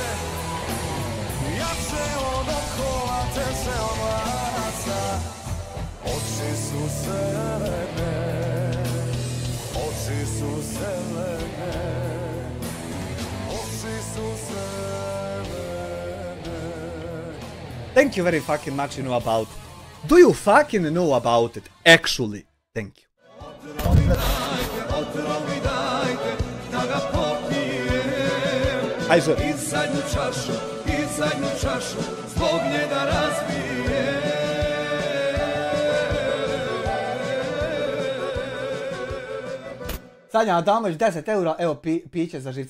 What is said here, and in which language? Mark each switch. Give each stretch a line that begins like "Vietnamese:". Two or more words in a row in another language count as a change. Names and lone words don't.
Croatian: Jače od okova, teže od lanaca, oči su zelene, oči su zelene, oči su zelene.
English: Thank you very fucking much you know about it. Do you fucking know about it? Actually, thank you.
Croatian: Ajde. I zadnju čašu, zbog nje da razbije. Sanja Adamović 10 eura, evo piće za živce.